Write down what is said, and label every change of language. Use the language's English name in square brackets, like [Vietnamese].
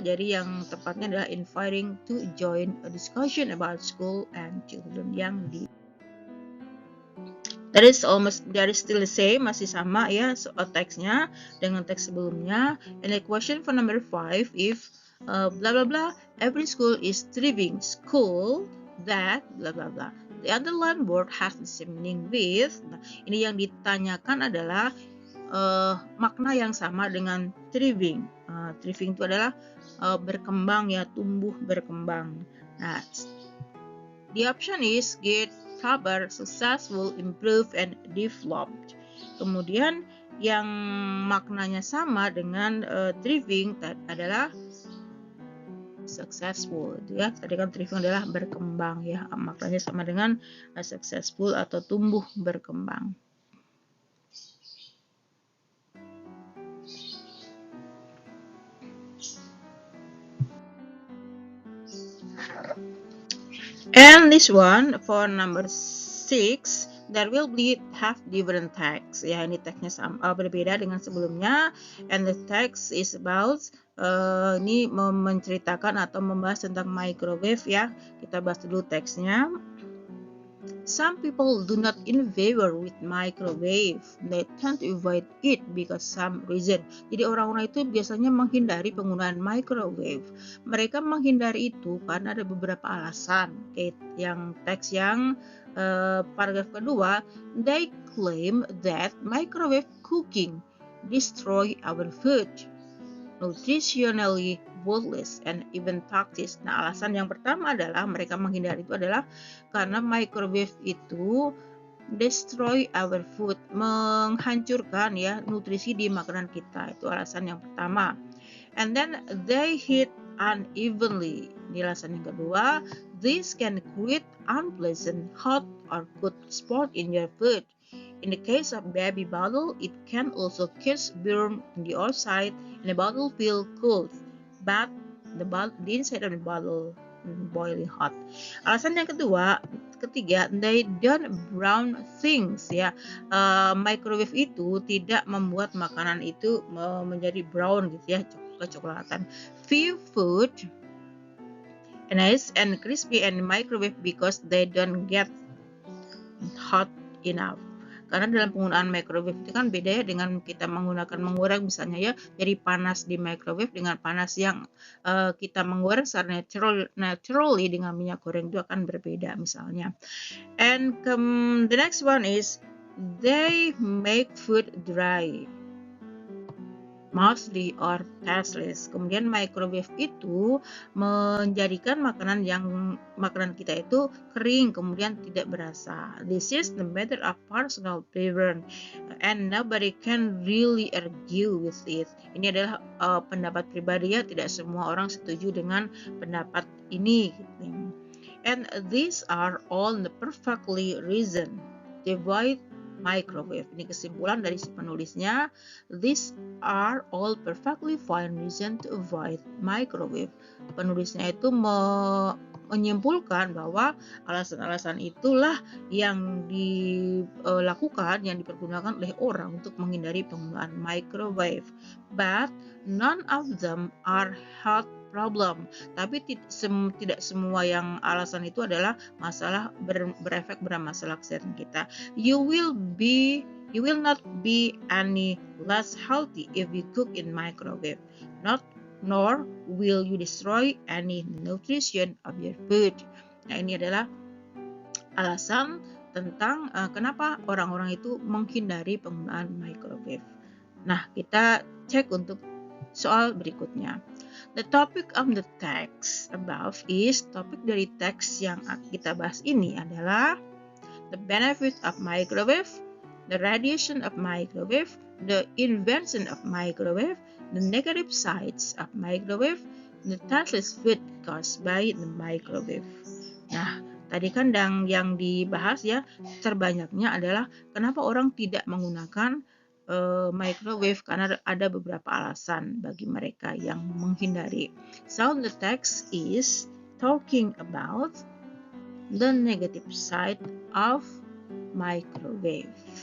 [Indonesian] Jadi yang tepatnya adalah [English] inviting to join a discussion about school and children, [Indonesian] yang di [English] That is still the same, [Indonesian] masih sama ya teksnya dengan teks sebelumnya. [English] And the question for number 5, if blah blah blah, every school is thriving school that blah blah blah. The underlined word has the same meaning with. [Indonesian] Nah, ini yang ditanyakan adalah makna yang sama dengan thriving. Thriving itu adalah berkembang ya, tumbuh berkembang. [English] Nah, the option is get kabar, successful, improve, and developed. [Indonesian] Kemudian yang maknanya sama dengan thriving adalah successful ya. Tadi kan thriving adalah berkembang ya, maknanya sama dengan successful atau tumbuh berkembang. [English] And this one for number 6, there will have different text. [Indonesian] Ya, ini teksnya berbeda dengan sebelumnya. [English] And the text is about [Indonesian] ini menceritakan atau membahas tentang microwave ya. Kita bahas dulu teksnya. [English] Some people do not in favor with microwave. They tend to avoid it because some reason. [Indonesian] Jadi orang-orang itu biasanya menghindari penggunaan microwave. Mereka menghindari itu karena ada beberapa alasan. Yang teks yang paragraf kedua, [English] they claim that microwave cooking destroy our food, nutritionally worthless and even toxic. [Indonesian] Nah, alasan yang pertama adalah mereka menghindari itu adalah karena microwave itu [English] destroy our food, [Indonesian] menghancurkan ya nutrisi di makanan kita. Itu alasan yang pertama. [English] And then they heat unevenly. [Indonesian] Ini alasan yang kedua, [English] this can create unpleasant hot or cold spot in your food. In the case of baby bottle, it can also cause burn on the outside and the bottle feel cold, but the inside of the bottle boiling hot. [Indonesian] Alasan yang ketiga, [English] they don't brown things ya. [Indonesian] Microwave itu tidak membuat makanan itu menjadi brown gitu ya, kecoklatan. [English] Few food nice and crispy and microwave because they don't get hot enough. [Indonesian] Karena dalam penggunaan microwave itu kan beda ya dengan kita menggunakan menggoreng misalnya ya, jadi panas di microwave dengan panas yang kita menggoreng secara naturally dengan minyak goreng itu akan berbeda misalnya. [English] And the next one is they make food dry, mostly or tasteless. [Indonesian] Kemudian microwave itu menjadikan makanan kita itu kering kemudian tidak berasa. [English] This is the matter of personal preference and nobody can really argue with it. [Indonesian] Ini adalah pendapat pribadi ya, tidak semua orang setuju dengan pendapat ini gitu. [English] And these are all the perfectly reason to avoid microwave. [Indonesian] Ini kesimpulan dari si penulisnya. [English] These are all perfectly fine reason to avoid microwave. [Indonesian] Penulisnya itu menyimpulkan bahwa alasan-alasan itulah yang dilakukan, yang dipergunakan oleh orang untuk menghindari penggunaan microwave. [English] But none of them are health problem. [Indonesian] Tapi tidak semua yang alasan itu adalah masalah berefek pada masalah kesehatan kita. [English] You will not be any less healthy if you cook in microwave. Nor will you destroy any nutrition of your food. [Indonesian] Nah, ini adalah alasan tentang kenapa orang-orang itu menghindari penggunaan microwave. Nah, kita cek untuk soal berikutnya. [English] The topic of the text above is, [Indonesian] topik dari teks yang kita bahas ini adalah [English] the benefit of microwave, the radiation of microwave, the invention of microwave, the negative sides of microwave, the tasteless food caused by the microwave. [Indonesian] Nah, tadi kan yang dibahas ya, terbanyaknya adalah kenapa orang tidak menggunakan microwave, karena ada beberapa alasan bagi mereka yang menghindari. [English] So the text is talking about the negative side of microwave.